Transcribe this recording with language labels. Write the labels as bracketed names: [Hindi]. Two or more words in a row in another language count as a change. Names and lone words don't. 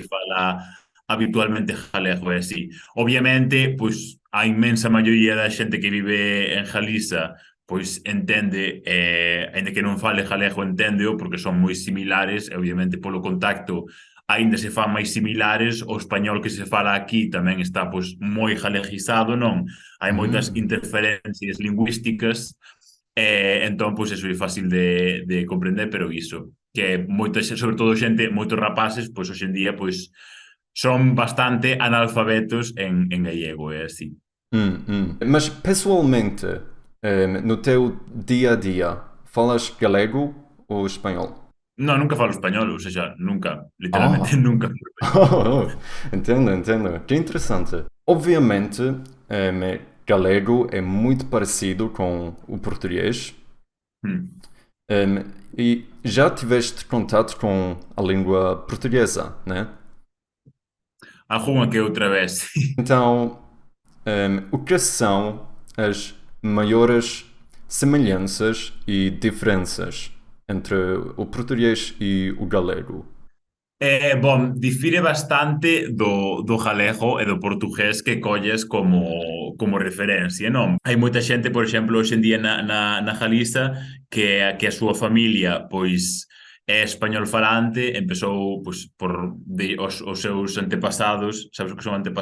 [Galician] que fala habitualmente galego e así. Obviamente, pois a inmensa maioría da xente que vive en Galiza pois entende, aínda que non fale galego, enténdeo, porque son moi similares, e obviamente polo contacto aínda se fan máis similares, o español que se fala aquí tamén está pois moi galegizado, non? Hai moitas Hum. interferencias lingüísticas, entón pois eso é fácil de comprender, pero iso, que moita, sobre todo xente, moitos rapaces, pois hoxe en día, pois son bastante analfabetos en gallego, é así. [Portuguese] Mas pessoalmente, no teu dia a dia, falas galego ou espanhol? [Galician] No, nunca falo español, [Portuguese] ou seja, [Galician] nunca, literalmente Ah! nunca falo español. [Portuguese] Oh, entendo, entendo. Que interessante. Obviamente, galego é muito parecido com o português. Mm. Um, e já tiveste contato com a língua portuguesa, né? [Galician] Algunha que outra vez. [Portuguese] Então, o que são as maiores semelhanças e diferenças entre o português e o galego? [Galician] Difire bastante do galego e do portugués que colles como referencia, non? Hai moita xente, por exemplo, hoxe en día na Galiza que a súa familia, pois, é español falante, empezou, pois, os seus antepasados, sabes o que son antepasados?